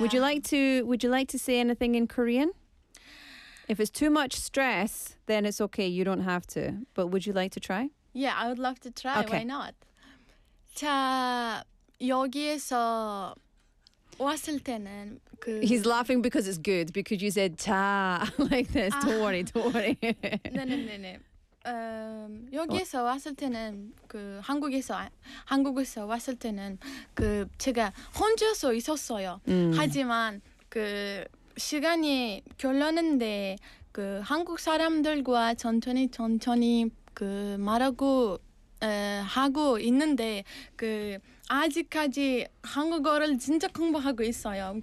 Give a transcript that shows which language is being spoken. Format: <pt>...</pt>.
<en>Would you like to say anything in Korean? If it's too much stress, then it's okay. You don't have to. But would you like to try? Yeah, I would love to try. Okay. Why not?</en> <ko>자, 여기에서 왔을 때는 그</ko> <en>He's laughing because it's good, because you said 자 like this. 아. Don't worry.</en> <ko>네. 여기에서 왔을 때는 그 한국에서 왔을 때는 그 제가 혼자서 있었어요. 하지만 그 시간이 결렀는데 그 한국 사람들과 천천히 그 말하고 하고 있는데 그 아직까지 한국어를 진짜 공부하고 있어요.</ko>